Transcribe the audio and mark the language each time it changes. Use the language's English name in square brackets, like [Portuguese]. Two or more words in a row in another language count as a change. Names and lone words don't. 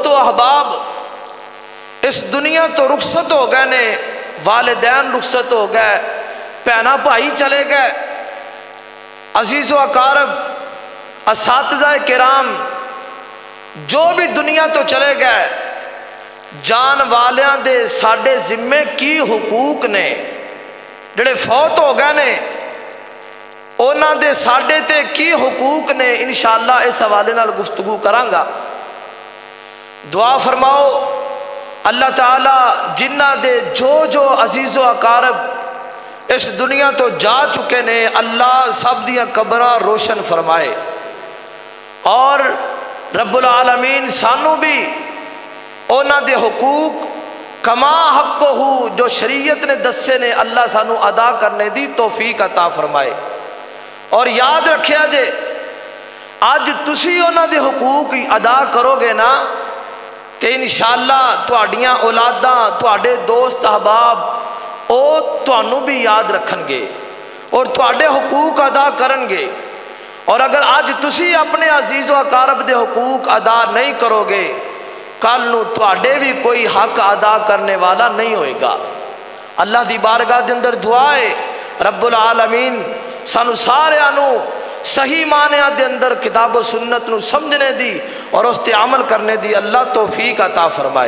[Punjabi] و احباب اس دنیا تو رخصت ہو گئے نے، والدین رخصت ہو گئے، بہنا بھائی چلے گئے، عزیز و اقارب اساتذہ کرام جو بھی دنیا تو چلے گئے، جان والیاں دے ساڈے ذمے کی حقوق نے، جڑے فوت ہو گئے نے اونا دے ساڈے تے کی حقوق نے، انشاءاللہ اس حوالے نال گفتگو کرانگا۔ دعا فرماؤ اللہ تعالیٰ جنہ دے جو عزیز و اقارب اس دنیا تو جا چکے نے اللہ سب دیاں قبراں روشن فرمائے، اور رب العالمین سانو بھی اونا دے حقوق کما حق ہو جو شریعت نے دسے نے اللہ سانو ادا کرنے دی توفیق عطا فرمائے۔ اور یاد رکھیا جے آج تسی اونا دے حقوق ادا کرو گے نا تے انشاءاللہ تہاڈیاں اولاداں تہاڈے دوست احباب او تہانوں بھی یاد رکھن گے اور تہاڈے حقوق ادا کرن گے. اور اگر آج تسی اپنے عزیز و اقارب دے حقوق ادا نہیں کرو گے کل نو تہاڈے بھی کوئی حق ادا کرنے والا نہیں ہوئے گا. اللہ دی بارگاہ دے اندر دعا ہے رب العالمین سانو سارے آنو صحیح معنی دے اندر کتاب و سنت نو سمجھنے دی اور اس تے عمل کرنے دی اللہ توفیق عطا فرمائے.